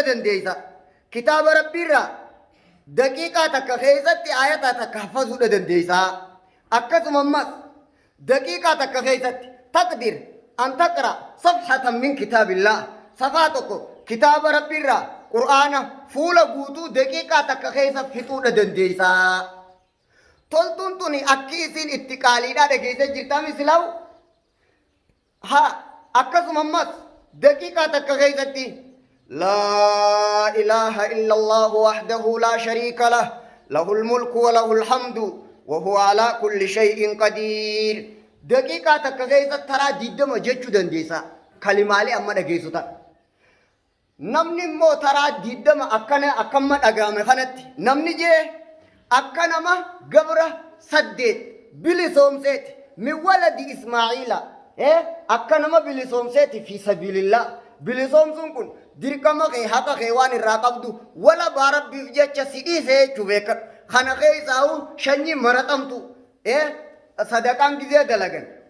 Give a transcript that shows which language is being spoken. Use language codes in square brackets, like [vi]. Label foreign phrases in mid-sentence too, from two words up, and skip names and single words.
[om] dandeeysa kitaaba rabbiirraa daqiiqaa takka keessatti aayata takka haffazuudha dandeeysa akkasuma ammas daqiiqaa takka keessatti [ar] تقدر أن تقرأ صفحة من كتاب الله [om] safaa tokko kitaaba rabbiirraa qur'aana fuula guutuu daqiiqaa takka keessa fixuudha dandeeysa toltuun tuni akki isin itti qaaliidhaa dhageessa jirtaa mislaa'u ha akkasuma ammas daqiiqaa takka keessatti [ar] لا إله إلا الله وحده لا شريك له له الملك و له الحمد و هو على كل شيء قدير [om] daqiiqaa takka keessatti taraa 20 jechuu dandeessa kalimaalee amma dhageessu ta'a namni immoo taraa 20 akkamma dhagaame kanatti namni jee akka nama gabra 8 bilisoomseeti [ar] من ولد إسماعيل [om] akka nama bilisoomseeti [ar] في سبيل الله [om] bilisoomsuun kun dirqama kee haqa kee waan irraa qabdu wala baa rabbiif jecha si dhiisee jechuu beekadhu kana keessaa'u shanyii maraxamtu sadaqaan gizee dalagan